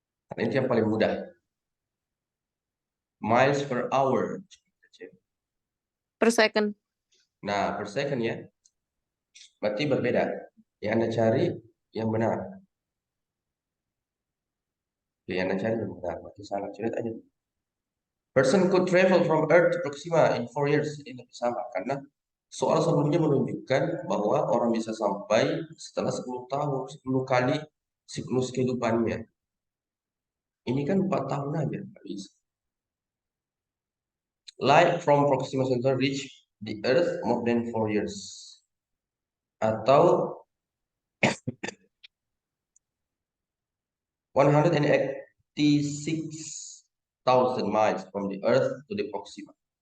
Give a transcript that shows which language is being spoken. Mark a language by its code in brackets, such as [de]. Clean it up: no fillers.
[id] Karena ini yang paling mudah. [en] Miles per hour. Per second. [id] Nah, [en] per second [id] ya. Berarti berbeda. Yang Anda cari yang benar. Yang Anda cari yang benar. Berarti salah. Coba aja. [en] Person could travel from Earth to Proxima in 4 years. [id] Ini lebih sama. Karena soal sebelumnya menunjukkan bahwa orang bisa sampai setelah 10 tahun, 10 kali siklus kehidupannya. Ini kan 4 tahun aja. Nggak bisa. [en] Light from Proxima Centauri reach the Earth more than 4 years. Atau 186,000 miles from the Earth to the Proxima.